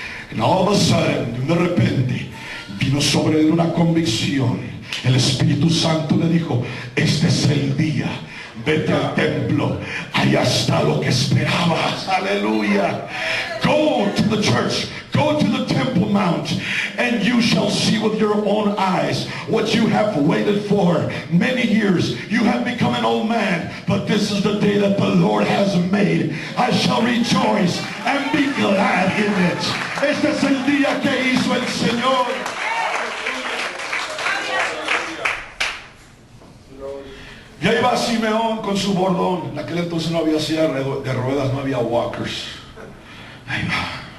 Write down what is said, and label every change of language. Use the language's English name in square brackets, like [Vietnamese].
[English] And all of a sudden, [Spanish] de repente, vino sobre él una convicción. El Espíritu Santo le dijo: este es el día. Vete al templo. Allá está lo que esperabas. [English] Aleluya. Go to the church. Go to the Temple Mount, and you shall see with your own eyes what you have waited for many years. You have become an old man, but this is the day that the Lord has made. I shall rejoice and be glad in it. [Spanish] Este es el día que hizo el Señor. Y ahí va Simeón con su bordón. En aquel entonces no había silla de ruedas, no había walkers. Ahí va.